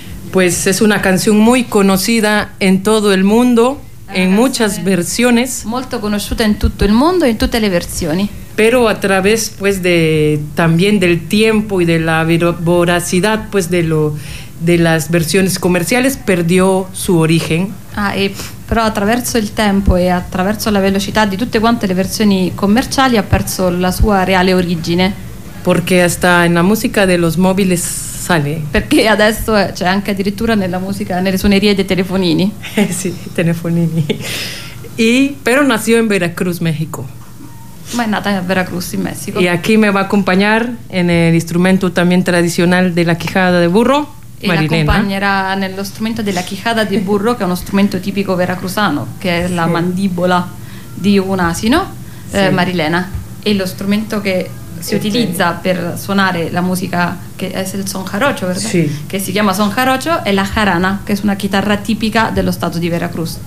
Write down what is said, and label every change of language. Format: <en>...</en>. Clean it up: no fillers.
<es>Pues es una canción muy conocida en todo el mundo, en muchas versiones.</es> <it>Molto conosciuta</it> <es>en todo el mundo, en todas las versiones. Pero a través, pues, de también del tiempo y de la voracidad, pues, de las versiones comerciales, perdió su origen.</es> <it>Ah, y però attraverso il tempo e attraverso la velocità di tutte quante le versioni commerciali ha perso la sua reale origine.</it> <es>Perché hasta en la música de los móviles sale.</es> <it>Perché adesso c'è anche addirittura nella musica, nelle suonerie dei telefonini. Sì, telefonini.</it> <es>Y pero nació en Veracruz, México.</es> <it>Ma è nata a Veracruz, in Messico.</it> <es>Y aquí me va a acompañar en el instrumento también tradicional de la quijada de burro.</es> <it>E l'accompagnerà nello strumento della quijada di burro, che è uno strumento tipico veracruzano, che è la, sì, mandibola di un asino, sì. Marilena, e lo strumento che si utilizza per suonare la musica, che è il son jarocho, ¿verdad? Sì. Che si chiama son jarocho, è la jarana, che è una chitarra tipica dello stato di Veracruz.</it>